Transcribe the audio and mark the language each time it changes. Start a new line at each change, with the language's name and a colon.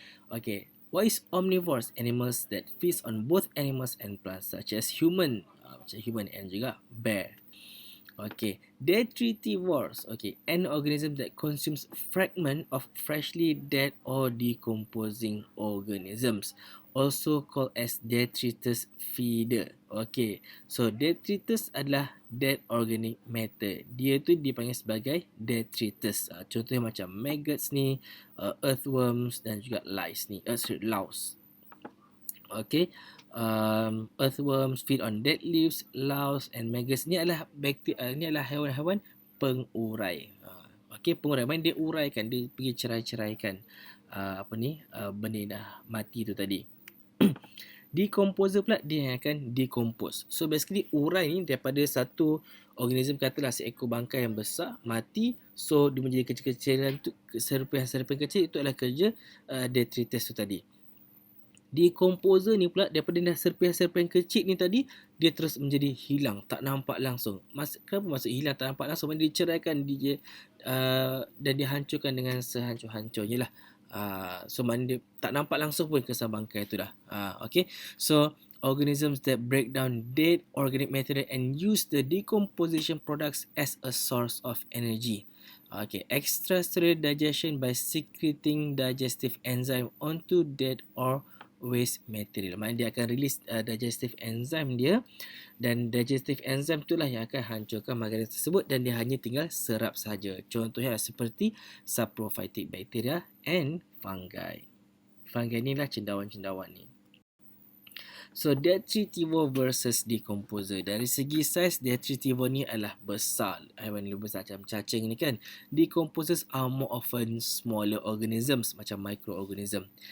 English: Okay, what is omnivores? Animals that feeds on both animals and plants, such as human, macam human and juga bear. Okay, detritivores. Okay, an organism that consumes fragment of freshly dead or decomposing organisms, also called as detritus feeder. Okay, so detritus adalah dead organic matter.
Malay: Dia tu dipanggil sebagai detritus. Contohnya macam maggots ni, earthworms dan juga lice ni, louse.
English: Okay, earthworms feed on dead leaves, louse and maggots.
Malay: Ni adalah ni adalah haiwan-haiwan pengurai. Okay, pengurai, main dia uraikan, dia pergi cerai-ceraikan benda yang dah mati tu tadi. Decomposer pula dia yang akan decompose. So basically urai ni daripada satu organism, katalah seekor bangkai yang besar mati, so dia menjadi kecil-kecilan tu, serpihan-serpihan kecil, itu adalah kerja detritus tu tadi. Decomposer ni pula daripada serpihan-serpihan kecil ni tadi, dia terus menjadi hilang, tak nampak langsung. Kenapa maksud hilang tak nampak langsung? Dia ceraikan dan dihancurkan dengan sehancur-hancurnya lah. So maknanya dia tak nampak langsung pun kesan bangkai tu dah.
English: Okay, so organisms that break down dead organic material and use the decomposition products as a source of energy. Okay, extracellular digestion by secreting digestive enzyme onto dead or waste material.
Malay: Maknanya dia akan release digestive enzyme dia, dan digestive enzyme itulah yang akan hancurkan makanan tersebut dan dia hanya tinggal serap saja. Contohnya seperti
English: saprophytic bacteria and fungi.
Malay: Fungi ni lah cendawan-cendawan ni.
English: So detritivore versus decomposer.
Malay: Dari segi saiz, detritivore ni adalah besar. Haiwan lebih besar macam cacing ni kan.
English: Decomposers are more often smaller organisms macam microorganism.